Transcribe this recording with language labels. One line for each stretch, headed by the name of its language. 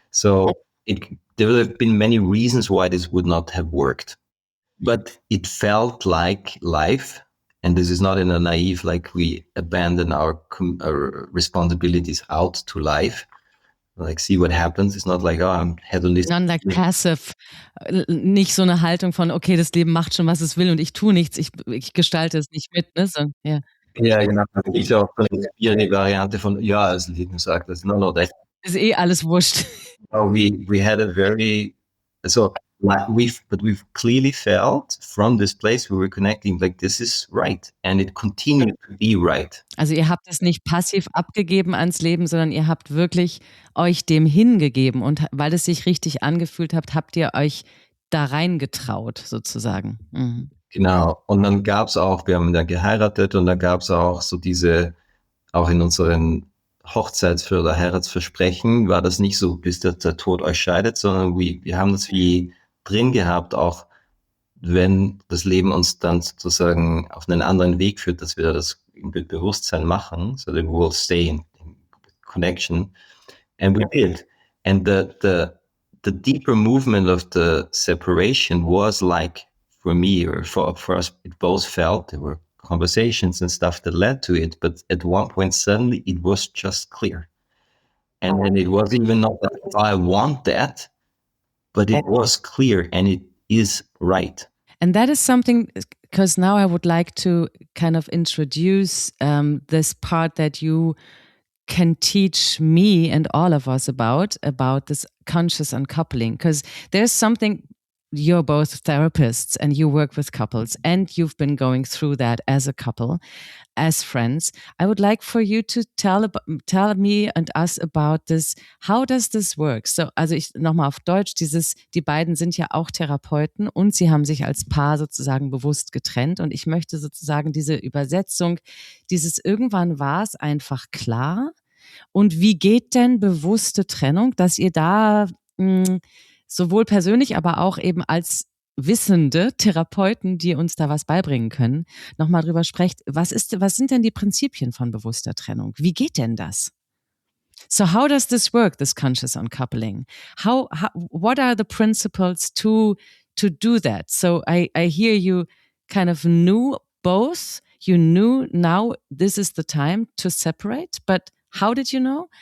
English: So there would have been many reasons why this would not have worked. But it felt like life. And this is not in a naive, like we abandon our responsibilities out to life. Like, see what happens. It's not like, oh, I'm hedonistic. Not like passive.
German: Nicht so eine Haltung von, okay, das Leben macht schon, was es will und ich tue nichts, ich gestalte es nicht mit.
English: Ne? So, yeah.
German: Ja, genau. Das ist auch eine Variante von, ja, das Leben sagt das. No, das ist alles wurscht.
English: We had a very, we've clearly felt from this place we were connecting, like, this is right. And it continued to be right.
German: Also ihr habt es nicht passiv abgegeben ans Leben, sondern ihr habt wirklich euch dem hingegeben und weil es sich richtig angefühlt habt, habt ihr euch da reingetraut sozusagen. Mhm. Genau. Und dann gab's auch, wir haben dann geheiratet und dann gab's auch so diese, auch in unseren oder Heiratsversprechen war das nicht so, bis der Tod euch scheidet, sondern wir haben das wie drin gehabt, auch wenn das Leben uns dann sozusagen auf einen anderen Weg führt, dass wir das im Bewusstsein machen,
English: so that we will stay in connection. And we did. And the deeper movement of the separation was like, for me or for us, it both felt there were conversations and stuff that led to it, but at one point suddenly it was just clear. And then it was even not that I want that, but it was clear and it is right. And that is something, because now I would like to kind of introduce this part that you can teach me and all of us about this conscious uncoupling, because there's something. You're both therapists and you work with couples and you've been going through that as a couple, as friends. I would like for you to tell me and us about this. How does this work?
German: So, also ich nochmal auf Deutsch, die beiden sind ja auch Therapeuten und sie haben sich als Paar sozusagen bewusst getrennt, und ich möchte sozusagen diese Übersetzung, irgendwann war es einfach klar. Und wie geht denn bewusste Trennung, dass ihr da sowohl persönlich, aber auch eben als wissende Therapeuten, die uns da was beibringen können, nochmal drüber sprecht, was sind denn die Prinzipien von bewusster Trennung? Wie geht denn das?
English: So how does this work, this conscious uncoupling? What are the principles to do that? So I hear you kind of knew both. You knew now this is the time to separate, but how did you know?